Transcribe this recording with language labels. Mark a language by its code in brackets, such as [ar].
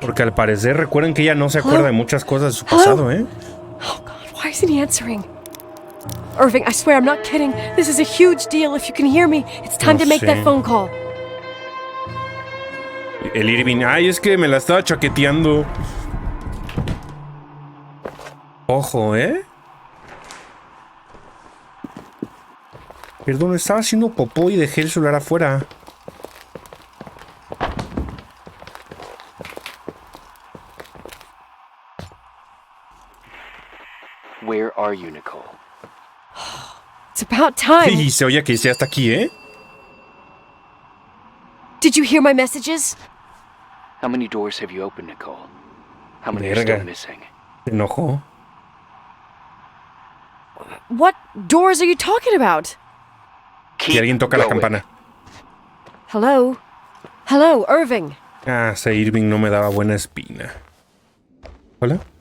[es] Porque al parecer recuerden que ella no se acuerda de muchas cosas de su pasado, ¿eh? [en] Oh God, why isn't he answering? Irving, I swear I'm not kidding. This is a huge deal. If you can hear me, it's time to make that phone call. [es] El Irving, ay, es que me la estaba chaqueteando. Ojo, ¿eh? Perdón, estaba haciendo popó y dejé el celular afuera. [en] Where are you, Nicole? It's about time. [es] Y se oye que ya está aquí, ¿eh? [en] Did you hear my messages? How many doors have you opened, Nicole? How many are still missing? [es] Se enojó. [en] What doors are you talking about? [es] Y alguien toca la campana. [en] Hello? Hello, Irving. [es] Ah, ese Irving no me daba buena espina. ¿Hola?